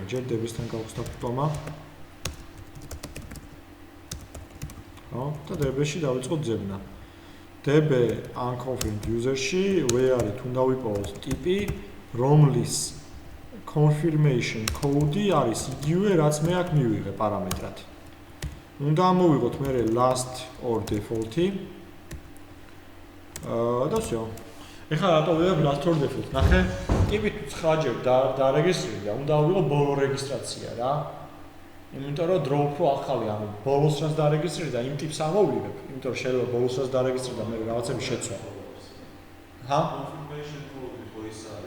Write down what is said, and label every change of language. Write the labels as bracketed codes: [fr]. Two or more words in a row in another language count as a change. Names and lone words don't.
[ka] ჯერ DB-სთან გავხსნა ფტომა. ხო, და DB-ში დავიწყოთ ძებნა. [en] DB unconfirmed user-ში [ka] where თუ დავიპოვოთ ტიპი, რომლის [en] confirmation code-ი [ka] არის იგივე, რაც მე აქ მივიღე პარამეტრად. უნდა ამოვიღოთ მე [en] last or default-ი. [ka] და всё. ეხლა რატო ვიღებ [en] last or default? [ka] ნახე, ტიპი 9-ჯერ დარეგისტრირდა, უნდა ავიღო ბოლო რეგისტრაცია რა. იმიტომ რომ drop რო ახალი, ანუ ბოლოს რაც დარეგისტრირდა, იმ ტიპს ამოვიღებ, იმიტომ რომ შეიძლება ბოლოს რაც დარეგისტრირდა, მე რაღაცები შეცვა. ჰა? [en] confirmation code [ka] ხო ის არის.